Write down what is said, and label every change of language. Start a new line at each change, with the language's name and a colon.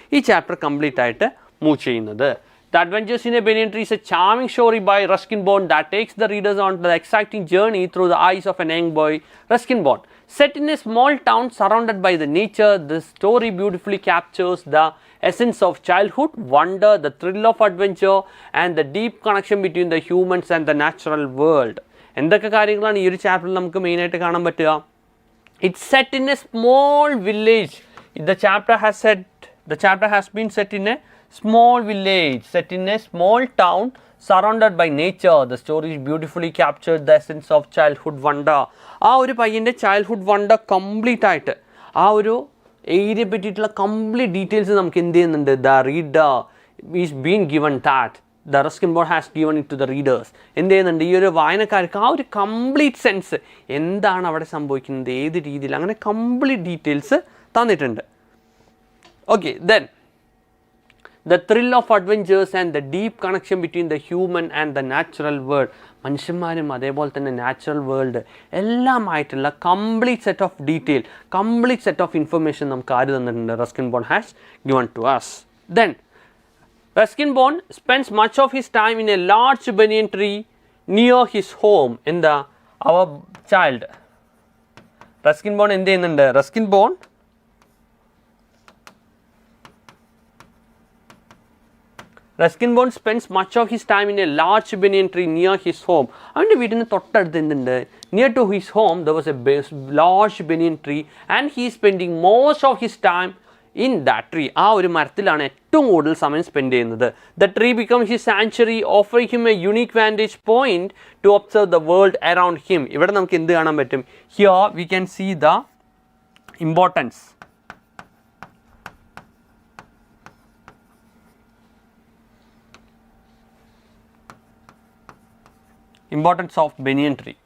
Malayalam: ഈ chapter complete ആയിട്ട് move ചെയ്യുന്നത്.
English: The Adventures in a Banyan Tree is a charming story by Ruskin Bond that takes the readers on the exciting journey through the eyes of an young boy, Ruskin Bond. Set in a small town surrounded by the nature, this story beautifully captures the essence of childhood, wonder, the thrill of adventure, and the deep connection between the humans and the natural world.
Malayalam: എന്തൊക്കെ കാര്യങ്ങളാണ് ഈ ഒരു ചാപ്റ്ററിൽ നമുക്ക് മെയിനായിട്ട് കാണാൻ പറ്റുക?
English: It's set in a small village. The chapter has been set in a small village, set in a small town surrounded by nature. The story beautifully captured the essence of childhood wonder.
Malayalam: ആ ഒരു പയ്യൻ്റെ childhood wonder complete ആയിട്ട് ആ ഒരു ഏരിയയെ പറ്റിയിട്ടുള്ള complete details നമുക്ക് എന്ത് ചെയ്യുന്നുണ്ട്?
English: The reader is been given that. The Ruskin Bond has given it to the readers.
Malayalam: എന്ത് ചെയ്യുന്നുണ്ട്? ഈ ഒരു വായനക്കാർക്ക് ആ ഒരു കംപ്ലീറ്റ് സെൻസ് എന്താണ് അവിടെ സംഭവിക്കുന്നത്, ഏത് രീതിയിൽ, അങ്ങനെ കംപ്ലീറ്റ് ഡീറ്റെയിൽസ് തന്നിട്ടുണ്ട്. Okay, then the thrill of adventures and the deep connection between the human and the natural world. മനുഷ്യന്മാരും അതേപോലെ തന്നെ natural world എല്ലാമായിട്ടുള്ള complete set of detail, complete set of information നമുക്ക് ആര് തന്നിട്ടുണ്ട്?
English: Ruskin Bond has given to us. Then Ruskin Bond spends much of his time in a large banyan tree near his home.
Malayalam: എന്താ
English: our child
Malayalam: Ruskin bond എന്ത് ചെയ്യുന്നുണ്ട്? Ruskin
English: Ruskin Bond spends much of his time in a large banyan tree near his home.
Malayalam: അവൻ്റെ വീടിന് തൊട്ടടുത്ത് എന്തുണ്ട്?
English: Near to his home there was a large banyan tree and he is spending most of his time in that tree.
Malayalam: ആ ഒരു മരത്തിലാണ് ഏറ്റവും കൂടുതൽ സമയം spend ചെയ്യുന്നത്.
English: The tree becomes his sanctuary, offering him a unique vantage point to observe the world around him.
Malayalam: ഇവിടെ നമുക്ക് എന്ത് കാണാൻ പറ്റും?
English: Here we can see the importance of banyan tree.